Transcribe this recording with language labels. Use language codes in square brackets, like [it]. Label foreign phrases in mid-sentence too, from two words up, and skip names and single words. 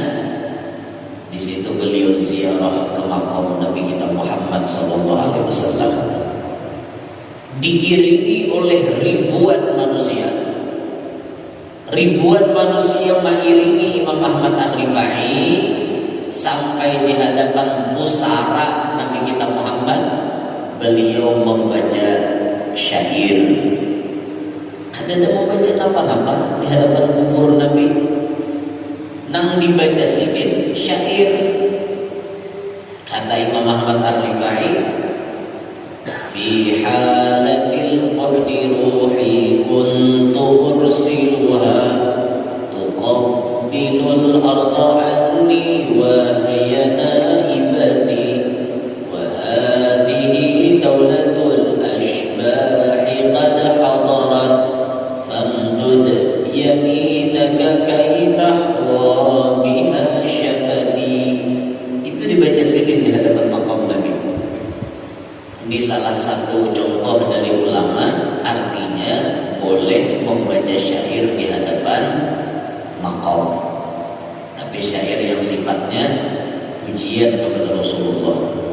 [id] Di situ beliau ziarah ke makam Nabi kita Muhammad SAW, diiringi oleh ribuan manusia mengiringi Imam Ahmad Ar-Rifai sampai di hadapan pusara Nabi kita Muhammad. Beliau membaca syair. Kadang mau baca apa-apa di hadapan kubur Nabi. [bjn] Nang dibaca sidin syair. [id] Kata Imam Ahmad Ar-Rifai, [ar] في حالة البعد روحي كنت أرسلها تقبل الأرض عني وهي نائبتي وهذه دولة الأشباح قد حضرت فامدد يمينك كي تحظى بها شفتي. [id] Itu dibaca sidin di hadapan makam Nabi. Ini salah satu contoh dari ulama, artinya boleh membaca syair di hadapan makam, tapi syair yang sifatnya pujian kepada Rasulullah.